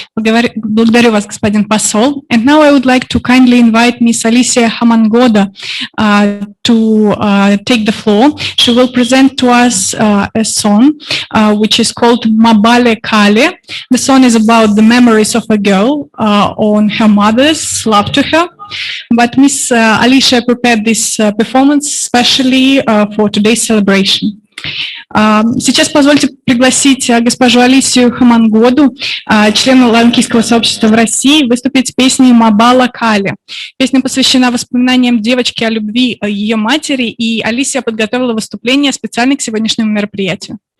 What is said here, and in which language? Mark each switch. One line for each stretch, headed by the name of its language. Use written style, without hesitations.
Russian: Благодарю вас, господин посол.
English: And now I would like to kindly invite Ms. Alicia Hamangoda to take the floor. She will present to us a song which is called Mabale Kale. The song is about the memories of a girl on her mother's love to her. But Ms. Alicia prepared this performance especially for today's celebration.
Russian: Сейчас позвольте пригласить госпожу Алисию Хамангоду, члена ланкийского сообщества в России, выступить с песней «Мабала Кали». Песня посвящена воспоминаниям девочки о любви ее матери, и Алисия подготовила выступление специально к сегодняшнему мероприятию.